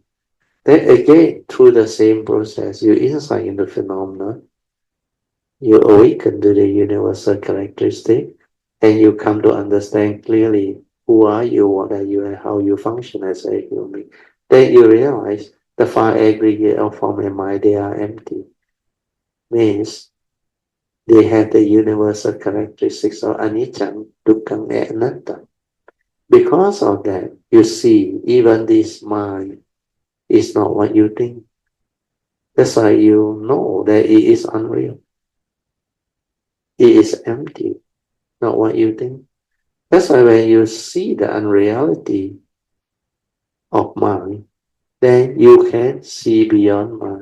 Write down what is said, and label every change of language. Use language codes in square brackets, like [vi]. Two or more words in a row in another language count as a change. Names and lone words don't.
[en] Then again, through the same process, you insight into phenomena, you awaken to the universal characteristic, and you come to understand clearly who are you, what are you, and how you function as a human being. Then you realize the five aggregate of form and mind, they are empty. Means they have the universal characteristics of [pi] anicca, dukkha, [en] and anatta. Because of that, you see, even this mind is not what you think. That's why you know that it is unreal. It is empty, not what you think. That's why when you see the unreality of mind, then you can see beyond mind.